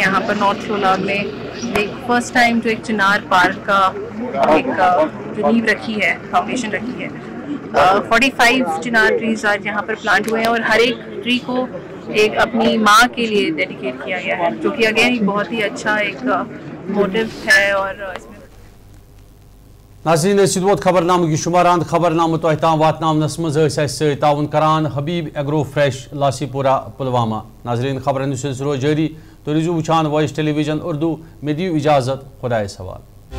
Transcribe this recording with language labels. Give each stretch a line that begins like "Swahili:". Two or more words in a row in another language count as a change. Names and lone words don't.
Urdu: یہاں پر نارتھ لولاب میں ایک
English: first time
Urdu: جو ایک چنار پارک کا ایک جو نیو رکھی ہے, فاؤنڈیشن رکھی ہے. 45
English: chinar trees
Urdu: آج یہاں پر پلانٹ ہوئے ہیں اور ہر ایک ٹری کو ایک اپنی ماں کے لیے ڈیڈیکیٹ کیا گیا ہے, جو کہ اگین بہت ہی اچھا ایک موٹو ہے. اور اس میں
Kashmiri: ناظرین ووت خبر نامہ شماران خبر نامہ تہ تام واتنس مز تعاون کران حبیب ایگرو فریش لاسی پورہ پلوامہ. ناظرین خبرن سلسلہ روز جاری, تو روزو وچھان وائس ٹیلی ویژن اردو. میں دیو اجازت, خدا حوالہ.